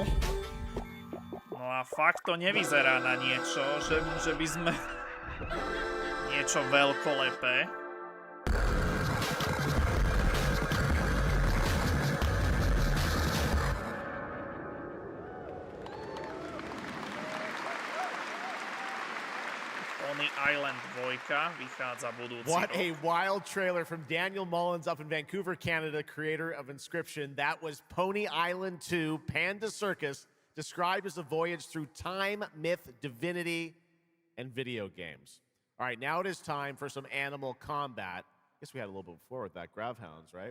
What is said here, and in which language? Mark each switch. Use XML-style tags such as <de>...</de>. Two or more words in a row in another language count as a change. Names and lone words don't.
<sk>No a fakt to nevyzerá na niečo, že by sme niečo veľkolepé. Island 2 vychádza budúci</sk> <en>What</en> <sk>rok.</sk> <en>a wild trailer from Daniel Mullins up in Vancouver, Canada, creator of Inscription. That was Pony Island 2, Panda Circus, described as a voyage through time, myth, divinity, and video games. All right, now it is time for some animal combat. I guess we had a little bit before with that Gravhounds, right?</en>